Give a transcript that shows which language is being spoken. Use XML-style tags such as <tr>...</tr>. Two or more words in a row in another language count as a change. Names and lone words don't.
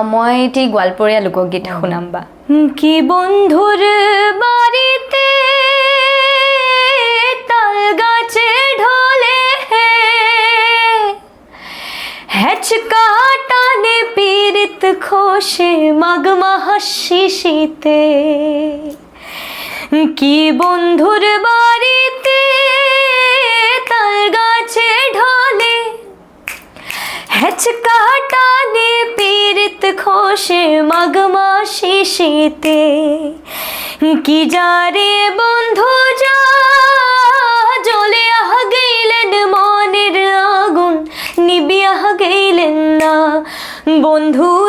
<as>মই এটি গোৱালপৰীয়া লোকগীত শুনাম</as> <bn>বা কি বন্ধুৰ বাৰীতে তাল গাছে ঢলে হেচকা টানে পীড়িত খোশে মাঘ মাহ শিশিতে কি বন্ধুর বাড়িতে তাল গাছে ঢলে হেচকা টানে পীড়িত খোশে মাঘ মাহ শিশিতে কি যারে বন্ধু যা জ্বলে গেলেন মনের আগুন নিবিয়া গেলেন না বন্ধু</bn>